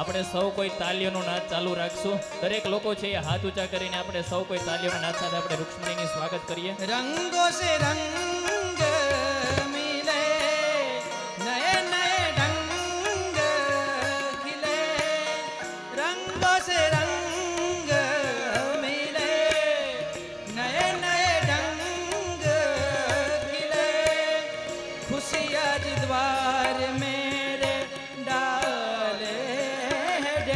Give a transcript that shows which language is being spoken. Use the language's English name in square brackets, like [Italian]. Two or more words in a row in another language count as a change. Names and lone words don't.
[Gujarati] સૌ કોઈ તાલીઓનો નાદ ચાલુ રાખશું. દરેક લોકો છે એ હાથ ઊંચા કરીને આપણે સૌ કોઈ તાલીઓના નાદ સાથે આપણે રૂક્ષ્મણીની સ્વાગત કરીએ. [Hindi] रंगों से रंग मिले, नए नए ढंग खिले, रंगों से रंग मिले, नए नए ढंग खिले, खुशियाँ द्वार मेरे डाले है